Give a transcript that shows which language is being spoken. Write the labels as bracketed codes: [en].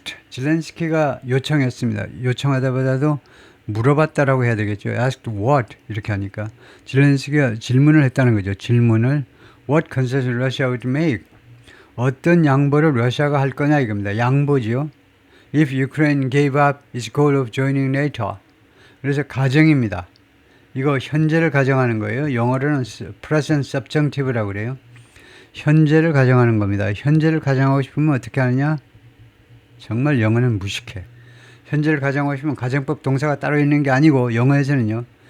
[ko] zelensky가 요청했습니다. 요청하다보다도 물어봤다라고 해야 되겠죠. asked what 이렇게 하니까 zelensky가 질문을 했다는 거죠. 질문을 [en] what concession Russia would make [ko] 어떤 양보를 러시아가 할 거냐 이겁니다. 양보지요. [en] If Ukraine gave up its goal of joining NATO. [ko] 그래서 가정입니다. 이거 현재를 가정하는 거예요. 영어로는 present subjunctive라고 그래요. 현재를 가정하는 겁니다. 현재를 가정하고 싶으면 어떻게 하느냐? 정말 영어는 무식해. 현재를 가정하고 싶으면 가정법 동사가 따로 있는 게 아니고 영어에서는요.